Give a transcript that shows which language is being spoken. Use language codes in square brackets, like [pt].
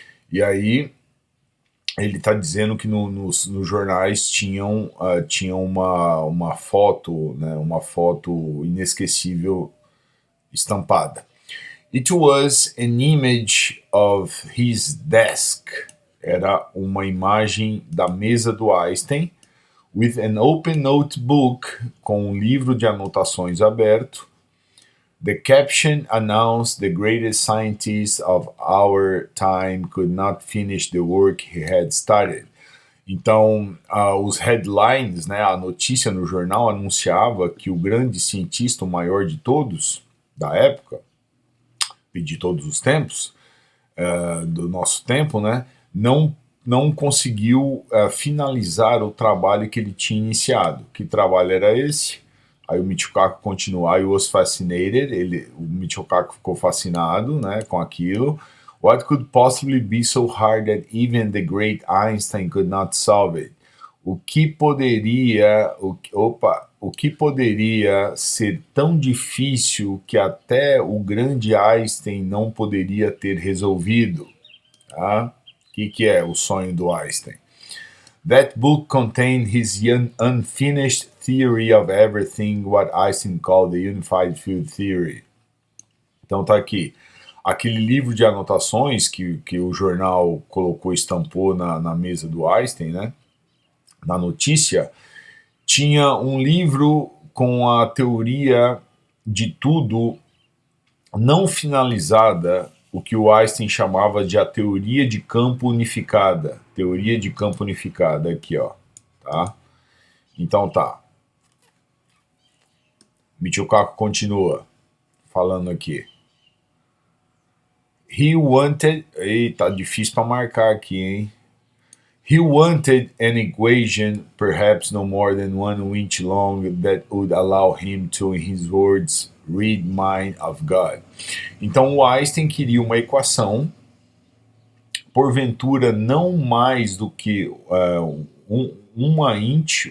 [pt] E aí ele está dizendo que nos jornais tinham uma foto, né, uma foto inesquecível estampada. [en] It was an image of his desk. [pt] Era uma imagem da mesa do Einstein, [en] with an open notebook, [pt] com um livro de anotações aberto. [en] The caption announced the greatest scientist of our time could not finish the work he had started. [pt] Então, os headlines, né, a notícia no jornal anunciava que o grande cientista, o maior de todos, da época, e de todos os tempos, do nosso tempo, né, não conseguiu finalizar o trabalho que ele tinha iniciado. Que trabalho era esse? Aí o Michio Kaku continua, [en] I was fascinated, [pt] o Michio Kaku ficou fascinado, né, com aquilo. [en] What could possibly be so hard that even the great Einstein could not solve it? [pt] O que poderia ser tão difícil que até o grande Einstein não poderia ter resolvido? Tá? O que é o sonho do Einstein? [en] That book contained his unfinished theory of everything, what Einstein called the unified field theory. [pt] Então tá aqui. Aquele livro de anotações que o jornal estampou na mesa do Einstein, né? Na notícia, tinha um livro com a teoria de tudo não finalizada, o que o Einstein chamava de a teoria de campo unificada. Teoria de campo unificada, aqui, ó. Tá? Então tá. Michio Kaku continua falando aqui. [en] He wanted... [pt] Eita, difícil para marcar aqui, hein? [en] He wanted an equation, perhaps no more than 1 inch long, that would allow him to, in his words, read mind of God. [pt] Então o Einstein queria uma equação, porventura não mais do que uma inch.